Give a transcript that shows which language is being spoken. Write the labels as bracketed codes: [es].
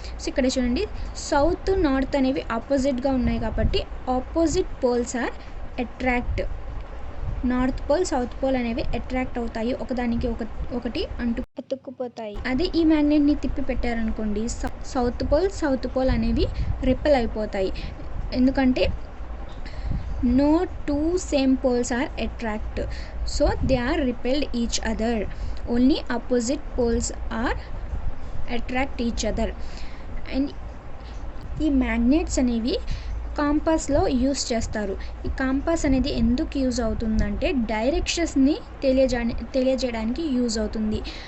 [te] So ఇక్కడ చూడండి, south north అనేవి ఆపోజిట్గా ఉన్నాయి కాబట్టి [en] Opposite poles are attract. [te] North pole south pole అనేవి అట్రాక్ట్ అవుతాయి, ఒకదానికి ఒకటి అతుక్కుపోతాయి. అదే ఈ మ్యాగ్నెట్ని తిప్పి పెట్టారనుకోండి, సౌత్ పోల్ అనేవి రిపెల్ అయిపోతాయి. ఎందుకంటే [en] no 2 same poles are attract, so they are repelled each other. Only opposite poles are attract each other. And [te] ఈ మ్యాగ్నెట్స్ అనేవి కాంపాస్లో యూస్ చేస్తారు. ఈ కాంపాస్ అనేది ఎందుకు యూజ్ అవుతుందంటే డైరెక్షన్స్ని తెలియజేయడానికి యూజ్ అవుతుంది.